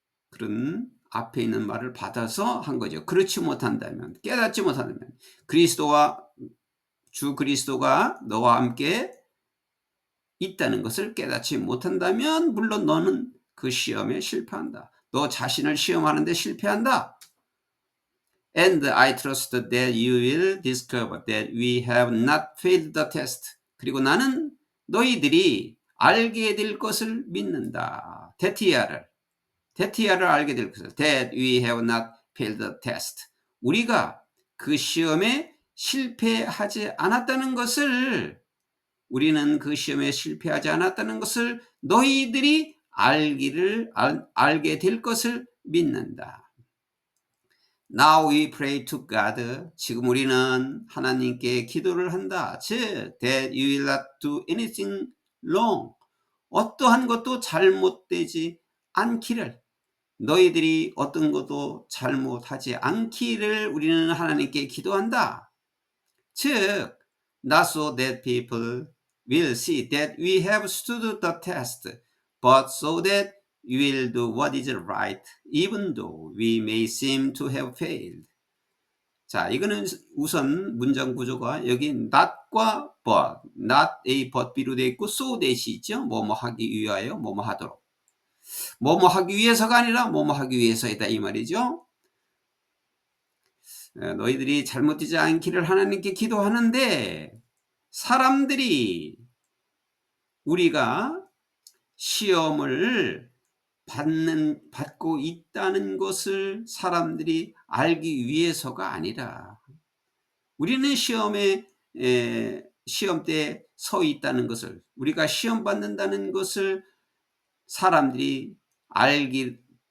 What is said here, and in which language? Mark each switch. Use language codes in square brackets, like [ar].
[ko] 그런 앞에 있는 말을 받아서 한 거죠. 그렇지 못한다면, 깨닫지 못한다면, 주 그리스도가 너와 함께 있다는 것을 깨닫지 못한다면 물론 너는 그 시험에 실패한다. 너 자신을 시험하는데 실패한다. [en] And I trust that you will discover that we have not failed the test. [ko] 그리고 나는 너희들이 알게 될 것을 믿는다. 데티아를 알게 될 것을. [en] That we have not failed the test. [ko] 우리가 그 시험에 실패하지 않았다는 것을, 우리는 그 시험에 실패하지 않았다는 것을 너희들이 알게 될 것을 믿는다. [en] Now we pray to God. [ko] 지금 우리는 하나님께 기도를 한다. 즉, [en] that you will not do anything wrong. [ko] 어떠한 것도 잘못되지 않기를, 너희들이 어떤 것도 잘못하지 않기를 우리는 하나님께 기도한다. 즉, [en] not so that people will see that we have stood the test, but so that you will do what is right, even though we may seem to have failed. [ko] 자, 이거는 우선 문장 구조가 여기 not과 but, not A, but B로 되어 있고 so that이 있죠. 뭐뭐 하기 위하여, 뭐뭐 하도록. 뭐뭐 하기 위해서가 아니라 뭐뭐 하기 위해서이다 이 말이죠. 너희들이 잘못되지 않기를 하나님께 기도하는데, 사람들이 우리가 시험을 받고 있다는 것을 사람들이 알기 위해서가 아니라, 우리는 시험대에 서 있다는 것을, 우리가 시험 받는다는 것을 사람들이 알기를